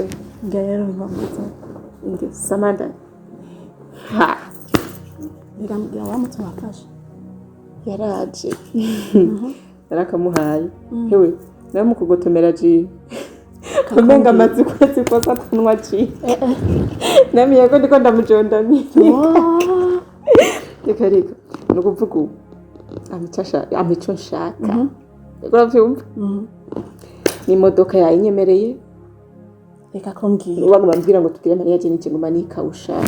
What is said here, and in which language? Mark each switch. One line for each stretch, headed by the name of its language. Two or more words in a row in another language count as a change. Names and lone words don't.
Rundi: Ngero ngomba. Ndi Samandari. Ha. Ngira wa mutu wafashe. Yaraje. Narakamuhaye. Hewe, nawe mukugotomera ji. Kumenga amazi kwezi kwa satanwa ji. Nami yako ndiko ndamujondamira. Reka. Nukuvuga amico nshaka. Uravyumva? Ni imodoka yayinyemereye. Reka ko ngiye. Ubaguma mbwira ngo tugire Mariya je n'ikigumanika ushaka.